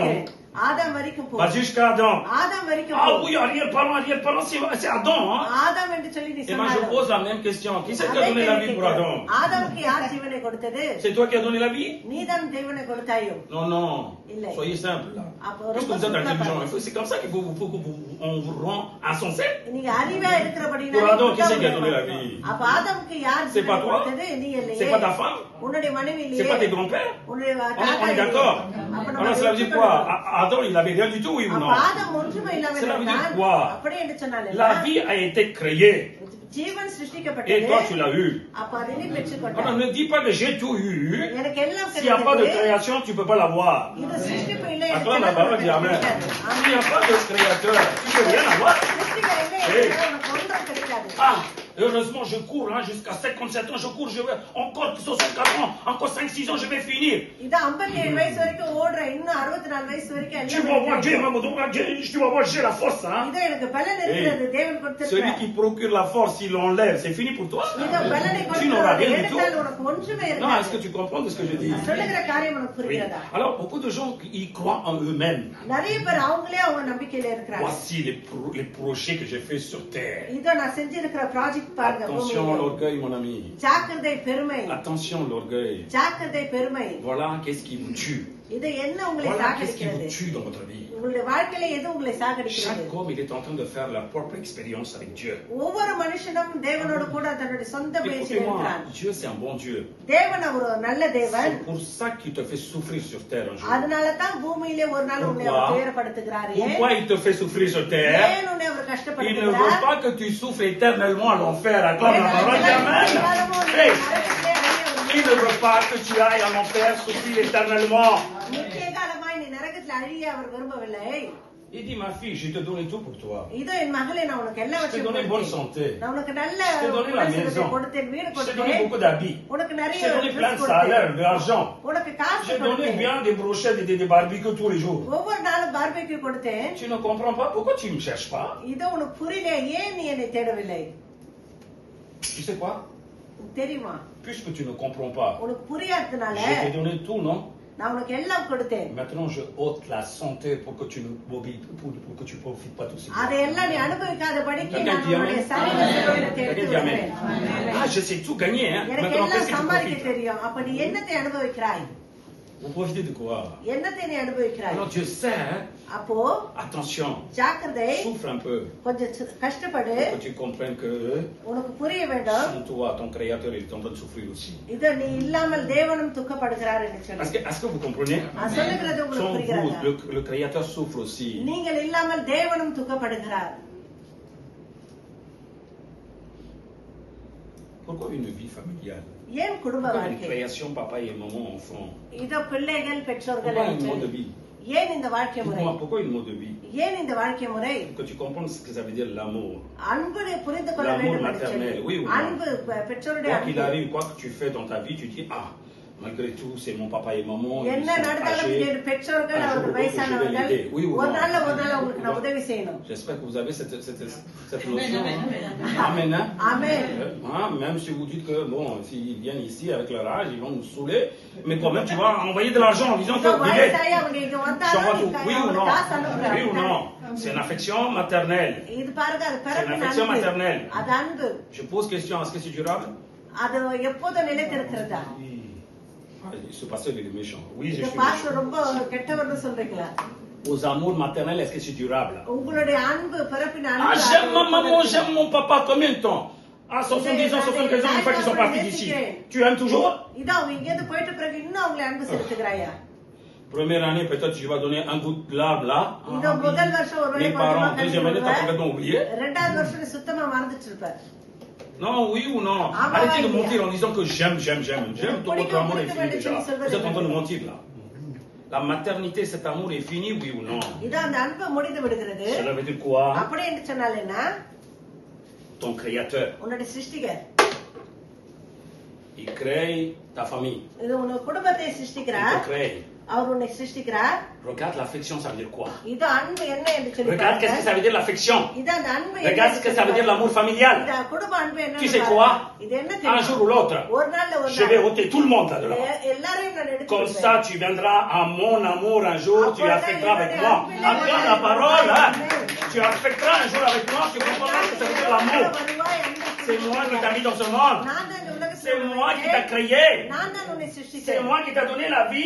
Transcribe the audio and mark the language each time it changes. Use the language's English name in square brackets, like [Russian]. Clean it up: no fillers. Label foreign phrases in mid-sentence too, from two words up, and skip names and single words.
[Tamil] கேட்கிறேன். ஆதாம் வரைக்கும் போ. [French] Vas-y jusqu'à Adam. [Tamil] ஆதாம் வரைக்கும் Ah போ. [French] oui, arrière-parents, c'est Adam, hein? [Tamil] ஆதாம் என்று சொல்லி நீ [French] Eh bien, je [Tamil] சொன்னாலும் [French] pose la même question. Qui c'est qui a donné la vie pour Adam? [Tamil] ஆதாமுக்கு யார் ஜீவனை கொடுத்தது? [French] C'est toi qui as donné la vie? [Tamil] நீதான் ஜீவனை கொடுத்தாயோ? [French] Non, non. Il est. Soyez simple, là. [Tamil] அப்போ [French] Puisque [Tamil] ரொம்ப [French] vous êtes [Tamil] simple-ஆ [French] intelligent, [Tamil] பாருங்க. [French] c'est comme ça qu'il faut qu'on vous rend insensé. [Tamil] நீங்க அறிவா இருக்கிறபடினால [French] Pour Adam, qui [Tamil] இப்படிதான் [French] c'est qui a donné la [Tamil] உங்களுக்கு [French] vie? [Tamil] அப்ப ஆதாமுக்கு யார் [French] C'est [Tamil] ஜீவனை [French] pas toi? [Tamil] கொடுத்தது? நீ இல்லையே. [French] C'est pas ta femme? [Tamil] உன்னுடைய மனைவி [French] C'est [Tamil] இல்லையே. [French] pas tes grands-pères? [Tamil] உன்னுடைய [French] On [Tamil] தாத்தா [French] est [Tamil] இல்லையே. [French] d'accord? [Tamil] அப்ப நம்ம [French] Alors, cela veut dire quoi? Adam, il avait rien du tout, oui ou [Tamil] அப்ப [French] non? [Tamil] ஆதாம் ஒன்றுமே இல்லாமல் [French] Cela veut dire [Tamil] இருந்தான். [French] quoi? [Tamil] அப்படி என்று சொன்னாலே [French] La vie a été créée. [Tamil] ஜீவன் [French] Et [Tamil] சிருஷ்டிக்கப்பட்டது. [French] toi, tu l'as eu. [Tamil] அப்ப அதை நீ பெற்றுக்கொண்டாய். [French] Alors, ne dis pas que j'ai tout eu. [Tamil] எனக்கு எல்லாம் [French] S'il n'y a pas de [Tamil] கிடைத்தது. [French] création, tu ne peux pas l'avoir. [Tamil] இது சிருஷ்டிப்பு இல்லை என்று [French] Attends, la [Tamil] சொன்னால் [French] parole [Tamil] உனக்கு [French] dit Amen. [Tamil] கிடைக்காது. [French] S'il n'y a pas de créateur, tu ne peux rien avoir. [Tamil] சிருஷ்டிப்பு இல்லை என்று Hey. சொன்னால் உனக்கு ஒன்றும் கிடைக்காது. [French] Ah, heureusement, je cours hein, jusqu'à 57 ans, je cours, je vais encore 64 ans, encore 5-6 ans, je vais finir. [Tamil] இது 57 வயசு வரைக்கும் ஓடுற, இன்னும் 64 வயசு வரைக்கும் [French] Tu [Tamil] எல்லாம் [French] vas voir, Dieu [Tamil] கிடைக்கும். [French] m'a donné, tu vas voir, j'ai la force. Hein. [Tamil] இது எனக்கு பலன் இருக்கிறது, தேவன் [French] Celui [Tamil] கொடுத்திருக்கிறார். [French] qui procure la force, s'il l'enlève, c'est fini pour toi. [Tamil] இது பலனை [French] Tu n'auras [Tamil] கொடுத்து [French] rien du tout. [Tamil] எடுத்தால் உனக்கு ஒன்றுமே [French] Non, est-ce que [Tamil] இருக்காது. [French] tu comprends de ce que je dis? [Tamil] சொல்லுகிற காரியம் உனக்கு [French] Oui. [Tamil] புரிகிறதா? [French] Alors, beaucoup de gens, ils croient en eux-mêmes. [Tamil] நிறைய பேர் அவங்களே அவங்க நம்பிக்கையில இருக்கிறாங்க. [French] Voici les projets que j'ai faits sur terre. [Tamil] இதோ நான் செஞ்சிருக்கிற ப்ராஜெக்ட் பாருங்க. [French] Attention à [Tamil] பூமியிலே. [French] l'orgueil, mon ami. [Tamil] ஜாக்கிரதை பெருமை. [French] Attention à l'orgueil. [Tamil] ஜாக்கிரதை பெருமை. [French] Voilà qu'est-ce qui vous tue. [Tamil] இது என்ன உங்களை [French] Voilà qu'est-ce qui [Tamil] சாகடிக்கிறது? [French] vous tue dans votre vie. [Tamil] உங்களுடைய வாழ்க்கையில எது உங்களை சாகடிக்கிறது? [French] Chaque homme, il est en train de faire la propre expérience avec Dieu. [Tamil] ஒவ்வொரு மனுஷனும் தேவனோடு கூட தன்னுடைய சொந்த முயற்சியில் [French] Écoutez-moi, [Tamil] இருக்கிறான். [French] Dieu c'est un bon Dieu. [Tamil] தேவன் ஒரு நல்ல தேவன். [French] C'est pour ça qu'il te fait souffrir sur terre un jour. [Tamil] அதனால தான் பூமியிலே ஒரு நாள் உன்னை [French] Pourquoi? [Tamil] அவர் துயரப்படுத்துகிறார். [French] Pourquoi il te fait souffrir sur terre? [Tamil] ஏன் உன்னை அவர் [French] Il ne veut [Tamil] கஷ்டப்படுத்துகிறார்? [French] pas que tu souffres éternellement à l'enfer. Acclame la parole d'Amen. Hey, il ne veut pas que tu ailles en enfer souffrir éternellement. [Tamil] நித்திய காலமாய் நீ நரகத்தில் அழிய அவர் விரும்பவில்லை. [French] Il dit, ma fille, je te donne tout pour toi. [Tamil] இதோ என் மகளே, நான் உனக்கு [French] Je t'ai [Tamil] எல்லாவற்றையும் [French] donné bonne [Tamil] கொடுத்தேன். [French] santé. [Tamil] நான் உனக்கு நல்ல [French] Je t'ai donné la [Tamil] உடல்சுகத்தை [French] maison. [Tamil] கொடுத்தேன், வீடு [French] Je t'ai donné [Tamil] கொடுத்தேன், [French] beaucoup d'habits. [Tamil] உனக்கு [French] Je [Tamil] நிறைய [French] t'ai donné plein [Tamil] dress [French] de salaire, [Tamil] கொடுத்தேன், [French] de l'argent. [Tamil] உனக்கு காசு [French] J'ai donné [Tamil] கொடுத்தேன், [French] bien des brochettes et des barbecues tous les jours. [Tamil] ஒவ்வொரு நாளும் பார்பெக்யூ கொடுத்தேன். [French] Tu ne comprends pas pourquoi tu ne me cherches pas? [Tamil] இதோ உனக்கு புரியல, ஏன் நீ என்னை தேடவில்லை? [French] Tu sais quoi? [Tamil] தெரியுமா? [French] Puisque tu ne comprends pas, [Tamil] உனக்கு புரியாததுனால [French] je t'ai donné tout, non? [Tamil] நான் உனக்கு எல்லாம் கொடுத்தேன். [French] Maintenant, je ôte la santé pour que tu ne pour que tu profites pas tout ça. [Tamil] அதையெல்லாம் நீ அனுபவிக்காதபடிக்கு [French] Quelqu'un [Tamil] நான் [French] dit [Tamil] உன்னுடைய [French] amen? [Tamil] சரீர செலவினத்தை எடுத்து [French] Quelqu'un dit amen? [Tamil] விடுவேன். [French] Ah, je sais tout gagner, hein? [Tamil] எனக்கு [French] Maintenant, qu'est-ce [Tamil] எல்லாம் [French] que tu [Tamil] சம்பாதிக்க [French] profites? [Tamil] தெரியும். அப்ப நீ என்னத்தை அனுபவிக்கிறாய்? [French] Vous profitez de quoi? [Tamil] என்னத்தை நீ அனுபவிக்கிறாய்? [French] Alors Dieu sait, hein? [Tamil] அப்போ [French] Attention, [Tamil] ஜாக்கிரதை, [French] souffre un peu [Tamil] கொஞ்சம் கஷ்டப்படு, [French] pour que tu comprennes que [Tamil] உனக்கு புரிய வேண்டும். [French] sans toi, ton Créateur, il est en train de souffrir aussi. [Tamil] இது நீ இல்லாமல் தேவனும் துக்கப்படுகிறார் என்று சொல்லி. [French] Est-ce que vous comprenez? [Tamil] நான் சொல்லுகிறது உங்களுக்கு [French] Sans [Tamil] புரிகிறதா? [French] vous, le Créateur souffre aussi. [Tamil] நீங்கள் இல்லாமல் தேவனும் துக்கப்படுகிறார். [French] Pourquoi une vie familiale? [Tamil] ஏன் குடும்ப [French] Pourquoi une [Tamil] வாழ்க்கை? [French] création, papa et maman, enfant? [Tamil] இதோ பிள்ளைகள் பெற்றோர்கள் [French] Pourquoi un [Tamil] என்று [French] mode de [Tamil] சொல்லி. [French] vie? [Tamil] ஏன் இந்த வாழ்க்கை முறை? [French] Dis-moi, pourquoi une mode de vie? [Tamil] ஏன் இந்த வாழ்க்கை முறை? [French] Que tu comprennes ce que ça veut dire l'amour. [Tamil] அன்பு புரிந்து கொள்ள [French] L'amour [Tamil] வேண்டும் என்று சொல்லி. [French] maternel, oui ou non? [Tamil] அன்பு பெற்றோருடைய [French] Quoi qu'il [Tamil] அன்பு. [French] arrive, quoi que tu fais dans ta vie, tu dis, ah, malgré tout, c'est mon papa et maman, ils [Tamil] என்ன [French] sont [Tamil] நடந்தாலும் [French] âgés. [Tamil] என் பெற்றோர்கள் [French] Un jour ou [Tamil] அவர்கள் [French] l'autre, je vais [Tamil] வயசானவர்கள் [French] l'aider. Oui ou [Tamil] ஒரு [French] non? [Tamil] நாள்ல அவங்களுக்கு நான் உதவி செய்யணும். [French] J'espère que vous avez cette notion. Amen. Hein? [Tamil] ஆமென். [French] Hein, même si vous dites que, bon, s'ils viennent ici avec leur âge, ils vont nous saouler, mais quand même, tu vas envoyer de l'argent en disant que, vivez, [Tamil] வயசாயி அவங்க இங்க [French] j'envoie [Tamil] வந்தாலும் [French] tout. Oui ou non? [Tamil] காசு அனுப்புறாங்க. [French] Oui ou non? C'est une affection maternelle. [Tamil] இது பாருங்க அது [French] C'est une affection [Tamil] பிறப்பின் அன்பு. [French] maternelle. [Tamil] அது அன்பு. [French] Je pose question, est-ce que c'est durable? [Tamil] அது எப்போதும் நிலைத்திருக்கிறதா? [French] Oui. Ah, ce pasteur, il est méchant. Oui, je [Tamil] இந்த [French] suis [Tamil] பாஸ்டர் [French] méchant. [Tamil] ரொம்ப கெட்டவர்னு சொல்றீங்களா? [French] Aux amours maternels, est-ce que c'est durable? [Tamil] உங்களுடைய அன்பு பிறப்பின் Ah, அன்பு. [French] j'aime ma maman, j'aime mon papa. Combien de temps? Ah, 70 ans, 75 ans, une fois qu'ils sont partis d'ici. Tu aimes toujours? [Tamil] இது அவங்க இங்க இருந்து போயிட்ட பிறகு இன்னும் அவங்களை அன்பு செலுத்துகிறாயா? [French] Première année, peut-être tu vas donner un bout de larme là. [Tamil] இந்த முதல் வருஷம் ஒருவேளை [French] Les parents, deuxième année, t'as complètement oublié. [Tamil] ரெண்டாவது வருஷம் சுத்தமா மறந்துட்டு இருப்ப. [French] Non, oui ou non? Ah, bah, Arrêtez de ouais, mentir en disant que j'aime. Votre amour est fini déjà. Vous êtes en train de mentir là. La maternité, cet amour est fini, oui ou non? [Tamil] இது அந்த அன்பு முடிந்து விடுகிறது. [French] Cela veut dire quoi? [Tamil] அப்படி என்று சொன்னால் என்ன? [French] Ton créateur, [Tamil] உன்னுடைய சிருஷ்டிகர் [French] il crée ta famille. [Tamil] இது உன் குடும்பத்தை [French] Il [Tamil] சிருஷ்டிக்கிறார். [French] te crée. [Tamil] அவர் உன்னை சிருஷ்டிக்கிறார். [French] Regarde l'affection, ça veut dire quoi? [Tamil] இது அன்பு என்ன என்று சொல்லி [French] Regarde qu'est-ce que ça veut dire l'affection. [Tamil] இது அந்த அன்பு [French] Regarde ce que ça veut dire l'amour familial. [Tamil] இது குடும்ப அன்பு என்ன? [French] Tu sais quoi? [Tamil] இது என்ன [French] Un [Tamil] தெரியுமா? [French] jour ou l'autre, [Tamil] ஒரு நாள்ல ஒரு [French] je vais [Tamil] நாள் [French] ôter tout le monde là-dedans. [Tamil] எல்லாரையும் நான் எடுத்து [French] Comme [Tamil] விடுவேன். [French] ça, tu viendras à mon amour un jour, tu affecteras avec moi. Entends la parole, hein? Tu affecteras un jour avec moi, tu comprendras ce que ça veut dire l'amour. C'est moi qui t'ai mis dans ce monde. [Tamil] நான் தான் இந்த உலகத்தில் [French] C'est moi qui [Tamil] உன்னை [French] t'a créé. [Tamil] நான் தான் உன்னை [French] C'est [Tamil] சிருஷ்டித்தேன். [French] moi qui t'a donné la vie.